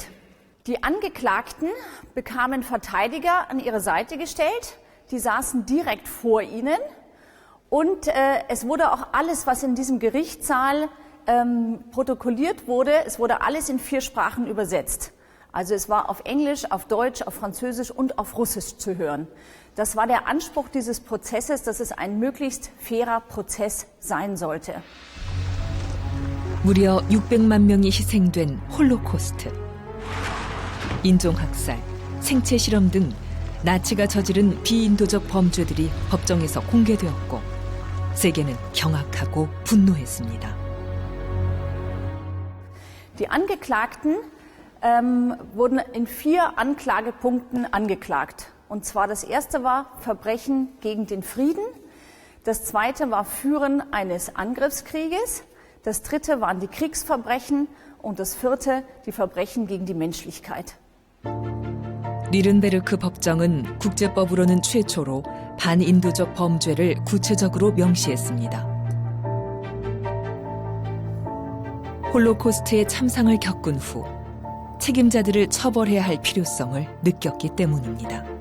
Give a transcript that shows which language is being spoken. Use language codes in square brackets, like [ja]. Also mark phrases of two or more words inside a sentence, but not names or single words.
[de] Die Angeklagten bekamen Verteidiger an ihre Seite gestellt, die saßen direkt vor ihnen und es wurde auch alles, was in diesem Gerichtssaal protokolliert wurde, es wurde alles in 4 Sprachen übersetzt. Also es war auf Englisch, auf Deutsch, auf Französisch und auf Russisch zu hören. Das war der Anspruch dieses Prozesses, dass es ein möglichst fairer Prozess sein sollte. [ko] 무려 600만 명이 희생된 홀로코스트. 인종학살, 생체 실험 등 나치가 저지른 비인도적 범죄들이 법정에서 공개되었고 세계는 경악하고 분노했습니다. [de] Die Angeklagten wurden in 4 Anklagepunkten angeklagt. Und zwar das erste war Verbrechen gegen den Frieden, das zweite war Führen eines Angriffskrieges, das dritte waren die Kriegsverbrechen und das vierte die Verbrechen gegen die Menschlichkeit. [ko] 뉘른베르크 법정은 국제법으로는 최초로 반인도적 범죄를 구체적으로 명시했습니다. 홀로코스트의 참상을 겪은 후 책임자들을 처벌해야 할 필요성을 느꼈기 때문입니다.